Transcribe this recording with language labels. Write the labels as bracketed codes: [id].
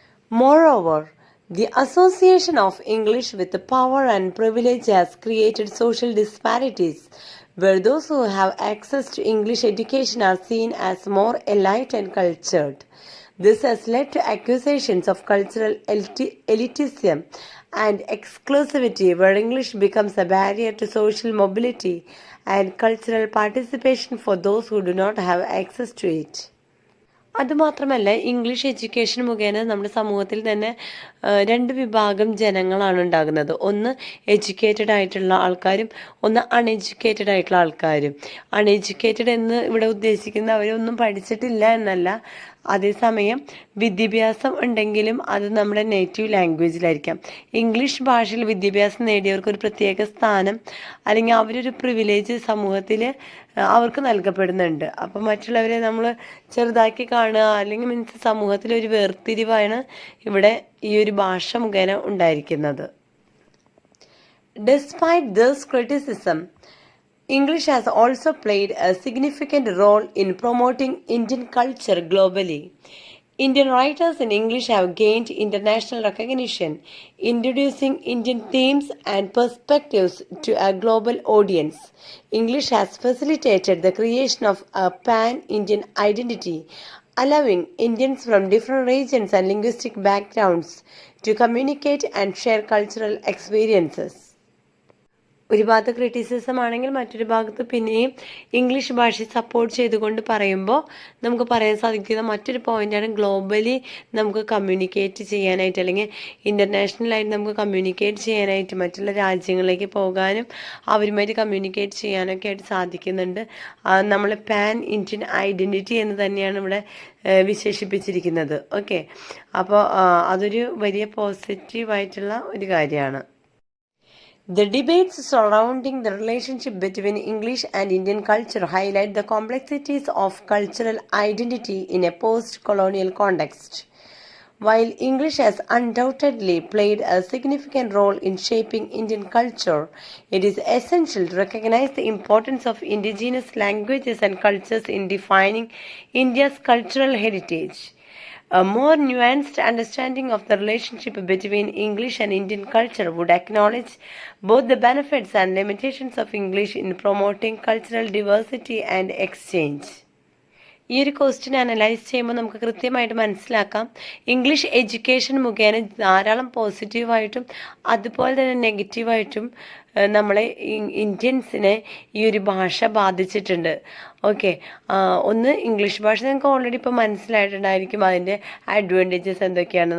[en] Moreover, the association of English with power and privilege has created social disparities, where those who have access to English education are seen as more elite and cultured. This has led to accusations of cultural elitism and exclusivity, where English becomes a barrier to social mobility and cultural participation for those who do not have access to it. [ml] അതുമാത്രമല്ല, English education മുഖേന നമ്മുടെ സമൂഹത്തിൽ തന്നെ രണ്ട് വിഭാഗം ജനങ്ങളാണ് ഉണ്ടാകുന്നത്. ഒന്ന് എഡ്യൂക്കേറ്റഡ് ആയിട്ടുള്ള ആൾക്കാരും ഒന്ന് അൺഎഡ്യൂക്കേറ്റഡ് ആയിട്ടുള്ള ആൾക്കാരും. അൺഎഡ്യൂക്കേറ്റഡ് എന്ന് ഇവിടെ ഉദ്ദേശിക്കുന്ന അവരൊന്നും പഠിച്ചിട്ടില്ല എന്നല്ല, അതേസമയം വിദ്യാഭ്യാസം ഉണ്ടെങ്കിലും അത് നമ്മുടെ നേറ്റീവ് ലാംഗ്വേജിലായിരിക്കാം. ഇംഗ്ലീഷ് ഭാഷയിൽ വിദ്യാഭ്യാസം നേടിയവർക്ക് ഒരു പ്രത്യേക സ്ഥാനം അല്ലെങ്കിൽ അവരൊരു പ്രിവിലേജ് സമൂഹത്തിൽ അവർക്ക് നൽകപ്പെടുന്നുണ്ട്. അപ്പം മറ്റുള്ളവരെ നമ്മൾ ചെറുതാക്കി കാണുക അല്ലെങ്കിൽ മീൻസ് സമൂഹത്തിലൊരു വേർതിരിവാണ് ഇവിടെ ഈ ഒരു ഭാഷ മുഖേന ഉണ്ടായിരിക്കുന്നത്. [en] Despite this criticism, English has also played a significant role in promoting Indian culture globally. Indian writers in English have gained international recognition, introducing Indian themes and perspectives to a global audience. English has facilitated the creation of a pan-Indian identity, allowing Indians from different regions and linguistic backgrounds to communicate and share cultural experiences. [ml] ഒരു ഭാഗത്ത് criticism ആണെങ്കിൽ മറ്റൊരു ഭാഗത്ത് പിന്നെയും English ഭാഷയെ support ചെയ്തുകൊണ്ട് പറയുമ്പോൾ നമുക്ക് പറയാൻ സാധിക്കുന്ന മറ്റൊരു പോയിൻ്റാണ് ഗ്ലോബലി നമുക്ക് കമ്മ്യൂണിക്കേറ്റ് ചെയ്യാനായിട്ട് അല്ലെങ്കിൽ ഇൻ്റർനാഷണലായിട്ട് നമുക്ക് കമ്മ്യൂണിക്കേറ്റ് ചെയ്യാനായിട്ട് മറ്റുള്ള രാജ്യങ്ങളിലേക്ക് പോകാനും അവരുമായിട്ട് കമ്മ്യൂണിക്കേറ്റ് ചെയ്യാനൊക്കെ ആയിട്ട് സാധിക്കുന്നുണ്ട്. നമ്മൾ പാൻ ഇന്ത്യൻ ഐഡൻറ്റിറ്റി എന്ന് തന്നെയാണ് ഇവിടെ വിശേഷിപ്പിച്ചിരിക്കുന്നത്. ഓക്കെ, അപ്പോൾ അതൊരു വലിയ പോസിറ്റീവായിട്ടുള്ള ഒരു കാര്യമാണ്. [en] The debates surrounding the relationship between English and Indian culture highlight the complexities of cultural identity in a post-colonial context. While English has undoubtedly played a significant role in shaping Indian culture, it is essential to recognize the importance of indigenous languages and cultures in defining India's cultural heritage. A more nuanced understanding of the relationship between English and Indian culture would acknowledge both the benefits and limitations of English in promoting cultural diversity and exchange. [ml] ഈ ഒരു question analyse ചെയ്യുമ്പോൾ നമുക്ക് കൃത്യമായിട്ട് മനസ്സിലാക്കാം, English education മുഖേന ധാരാളം പോസിറ്റീവായിട്ടും അതുപോലെ തന്നെ നെഗറ്റീവായിട്ടും നമ്മളെ ഇന്ത്യൻസിനെ ഈ ഒരു ഭാഷ ബാധിച്ചിട്ടുണ്ട്. ഓക്കെ, ഒന്ന് ഇംഗ്ലീഷ് ഭാഷ നിങ്ങൾക്ക് ഓൾറെഡി ഇപ്പോൾ മനസ്സിലായിട്ടുണ്ടായിരിക്കും അതിൻ്റെ അഡ്വാൻറ്റേജസ് എന്തൊക്കെയാണ്.